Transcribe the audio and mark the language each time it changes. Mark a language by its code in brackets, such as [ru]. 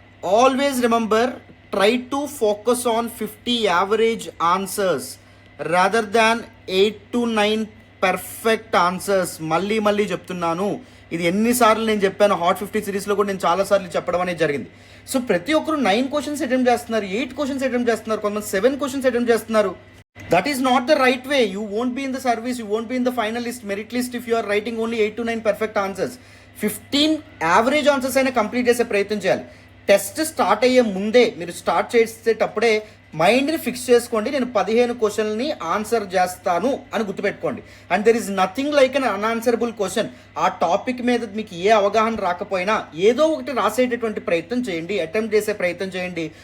[en] Always remember, try to focus on 50 average answers rather than 8 to 9 perfect answers. [te] మళ్ళీ చెప్తున్నాను, ఇది ఎన్నిసార్లు నేను చెప్పాను. హాట్ 50 సిరీస్లో కూడా నేను చాలాసార్లు చెప్పడం అనేది జరిగింది. సో ప్రతి ఒక్కరు 9 క్వశ్చన్స్ అటెంప్ట్ చేస్తున్నారు, 8 క్వశ్చన్స్ అటెంప్ట్ చేస్తున్నారు, కొంతమంది 7 క్వశ్చన్స్ అటెంప్ట్ చేస్తున్నారు. [en] That is not the right way. You won't be in the service, you won't be in the final list, merit list if you are writing only 8 to 9 perfect answers. [te] 15 average answers అయినా complete చేసే ప్రయత్నం చేయాలి. Test start అయ్యే ముందే మీరు start చేసేటప్పుడే మైండ్ని fix చేసుకోండి, నేను 15 క్వశ్చన్ని ఆన్సర్ చేస్తాను అని గుర్తుపెట్టుకోండి. [en] And there is nothing like an unanswerable question. [te] ఆ టాపిక్ మీద మీకు ఏ అవగాహన రాకపోయినా ఏదో ఒకటి రాసేటటువంటి ప్రయత్నం చేయండి, అటెంప్ట్ చేసే ప్రయత్నం చేయండి.